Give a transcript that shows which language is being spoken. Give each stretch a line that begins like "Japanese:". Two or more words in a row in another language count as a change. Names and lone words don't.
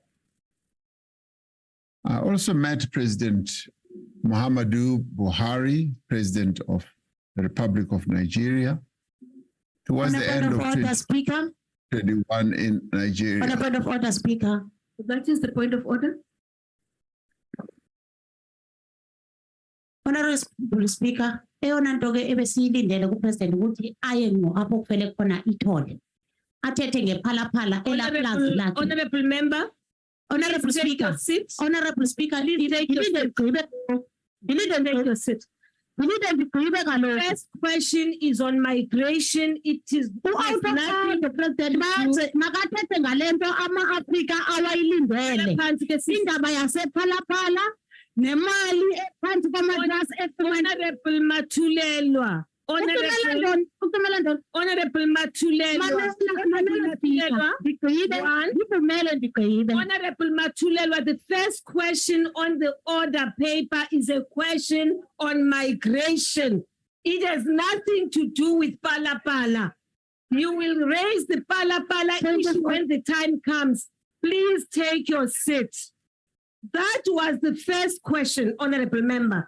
English: I also met President Muhammadu Buhari, President of the Republic of Nigeria, towards the end of 2021 in Nigeria. On a point of order, Speaker. That is the point of order. Honorable Speaker,
Xhosa: eyona nto ke ebesiyilindele kuPresident ukuthi aye ngo apho kufele khona ithole. Athethe ngephalaphala elaplazi lakhe.
English: Honorable member. Honorable Speaker. Honorable Speaker, the first question is on migration. It is nothing the President
Xhosa: makathethe ngalento ama-Afrika awayilindele.
Zulu: Indaba yasephalaphala nemali ephansi kwamatrasi
English: Honorable Matulelwa. Honorable Matulelwa. Honorable Matulelwa, the first question on the order paper is a question on migration. It has nothing to do with Pala. You will raise the Pala issue when the time comes. Please take your seat. That was the first question, Honorable Member.